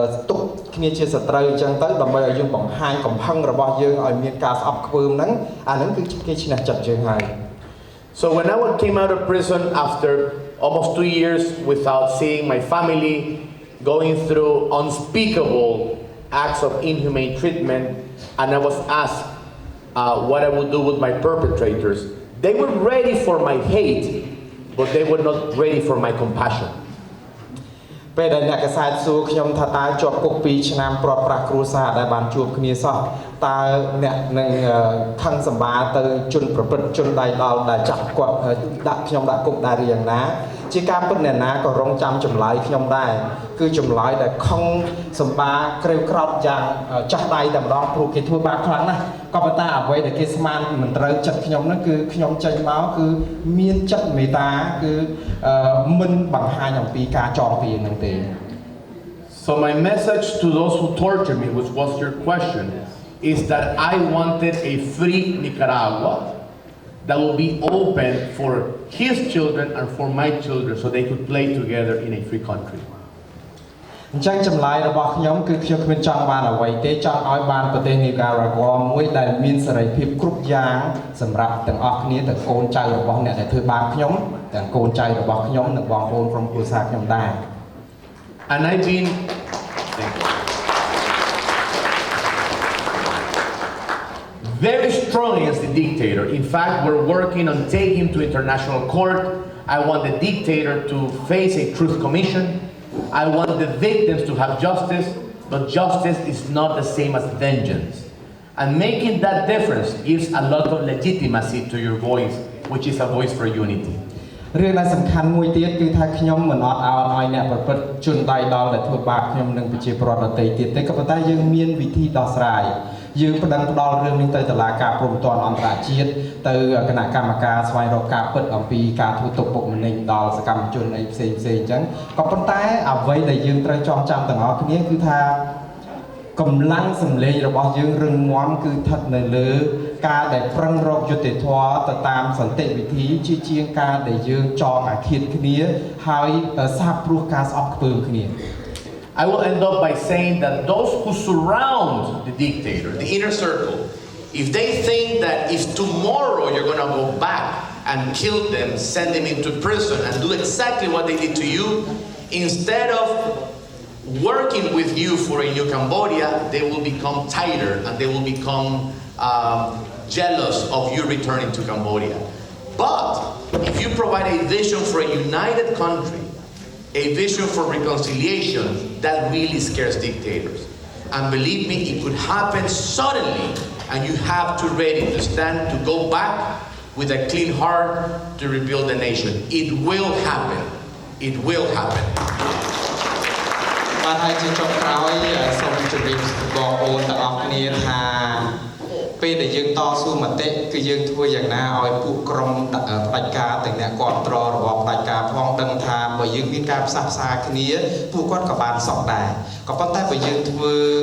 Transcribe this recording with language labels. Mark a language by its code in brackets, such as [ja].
[km] ទុកគ្នាជាសត្រូវអញ្ចឹងទៅដើម្បីឲ្យយើងបង្ហាញកំហឹងរបស់យើងឲ្យមានការស្អប់ខ្ពើមហ្នឹងអាហ្នឹងគឺគេឈ្នះចិត្តយើងហើយ [en] So when I came out of prison after almost 2 years without seeing my family going through unspeakable acts of inhumane treatment and I was asked what I would do with my perpetrators. They were ready for my hate, but they were not ready for my compassion. [km] ពេលដែលអ្នកកសែតសួរខ្ញុំថាតើជាប់គុក2ឆ្នាំព្រាត់ប្រាសគ្រួសារដែលបានជួបគ្នាសោះតើអ្នកនឹងខឹងសម្បាទៅជនប្រព្រឹត្តជនដៃដល់ដែលចាប់គាត់ដាក់ខ្ញុំដាក់គុកដែរយ៉ាងណាជាការពិតអ្នកណាក៏រងចាំចម្លើយខ្ញុំដែរគឺចម្លើយដែលខឹង សម្បាក្រេវក្រោតយ៉ាងចាស់ដៃតែម្ដងព្រោះគេធ្វើបាបខ្លាំងណាស់ក៏ប៉ុន្តែអ្វីដែលគេស្មានមិនត្រូវចិត្តខ្ញុំហ្នឹងគឺខ្ញុំចេញមកគឺមានចិត្តមេត្តាគឺមិនបង្ហាញអំពីការចងពៀនហ្នឹងទេ [en] So my message to those who torture me, which was your question, is that I wanted a free Nicaragua that will be open for his children and for my children so they could play together in a free country. [km] អញ្ចឹងចម្លើយរបស់ខ្ញុំគឺខ្ញុំគ្មានចង់បានអ្វីទេចង់ឲ្យបានប្រទេស Nicaragua មួយដែលមានសេរីភាពគ្រប់យ៉ាងសម្រាប់ទាំងអស់គ្នាទាំងកូនចៅរបស់អ្នកដែលធ្វើបាបខ្ញុំទាំងកូនចៅរបស់ខ្ញុំនិងបងប្អូនក្រុមគ្រួសារខ្ញុំដែរ [en] And I've been very strong against the dictator. In fact, we're working on taking him to international court. I want the dictator to face a truth commission. I want the victims to have justice, but justice is not the same as vengeance. And making that difference gives a lot of legitimacy to your voice, which is a voice for unity. [km] រឿងដែលសំខាន់មួយទៀតគឺថាខ្ញុំមិនអត់ឲ្យអ្នកប្រព្រឹត្តជនដៃដល់ដែលធ្វើបាបខ្ញុំនឹងប្រជាពលរដ្ឋដទៃទៀតទេក៏ប៉ុន្តែយើងមានវិធីដោះស្រាយយើងផ្ដល់រឿងនេះទៅតុលាការព្រហ្មទណ្ឌអន្តរជាតិទៅគណៈកម្មការស្វែងរកការពិតអំពីការធ្វើទុកបុកម្នេញដល់សកម្មជនអីផ្សេងៗអញ្ចឹងក៏ប៉ុន្តែអ្វីដែលយើងត្រូវចងចាំទាំងអស់គ្នាគឺថា កម្លាំងសម្លេងរបស់យើងរឹងមាំគឺស្ថិតនៅលើការដែលប្រឹងរកយុត្តិធម៌ទៅតាមសន្តិវិធីជាជាងការដែលយើងចងអាឃាតគ្នាហើយសាបព្រោះការស្អប់ខ្ពើមគ្នា [en] I will end up by saying that those who surround the dictator, the inner circle, if they think that if tomorrow you're going to go back and kill them, send them into prison and do exactly what they did to you, instead of working with you for a new Cambodia, they will become tighter and they will become jealous of you returning to Cambodia. But if you provide a vision for a united country, a vision for reconciliation, that really scares dictators. And believe me, it could happen suddenly, and you have to ready to stand to go back with a clean heart to rebuild the nation. It will happen. It will happen. [km] បាទហើយជាចុងក្រោយសូមជម្រាបបងប្អូនទាំងអស់គ្នាថាពេលដែលយើងតស៊ូមតិគឺយើងធ្វើយ៉ាងណាឲ្យពួកក្រុមផ្ដាច់ការទាំងអ្នកគ្រប់គ្រងរបស់ផ្ដាច់ការផងដឹងថាបើយើងមានការផ្សះផ្សាគ្នាពួកគាត់ក៏បានសក់ដែរក៏ប៉ុន្តែបើយើងធ្វើ